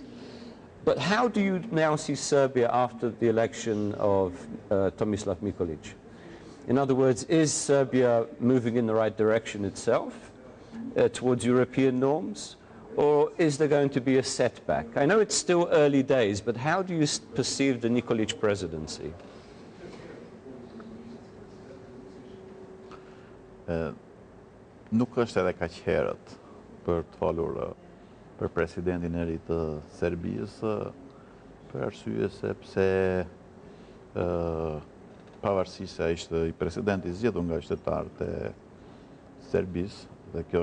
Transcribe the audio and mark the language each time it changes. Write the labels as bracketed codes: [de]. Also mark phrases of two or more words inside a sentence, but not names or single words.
[en] But how do you now see Serbia after the election of Tomislav Nikolic? In other words, is Serbia moving in the right direction itself towards European norms? Or is there going to be a setback? I know it's still early days, but how do you perceive the Nikolic presidency? [sq] Nuk është edhe kaq herët për të folur për presidentin e ri të Serbisë, për arsye sepse pavarësisht se ai ishte i presidenti zgjedhur nga qytetarët e Serbisë, dhe kjo